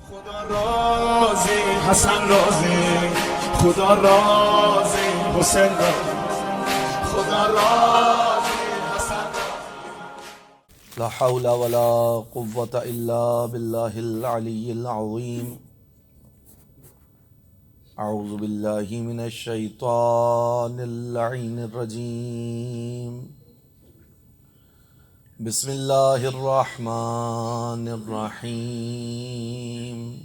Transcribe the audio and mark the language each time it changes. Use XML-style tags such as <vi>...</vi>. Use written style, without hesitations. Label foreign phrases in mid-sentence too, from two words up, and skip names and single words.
<ur>خدا راضی حسن راضی، خدا راضی حسین راضی، خدا راضی حسن راضی.</ur> <ar>لا حول ولا قوة إلا بالله العلي العظيم. أعوذ بالله من الشيطان اللعين الرجيم. بسم الله الرحمن الرحيم.</ar>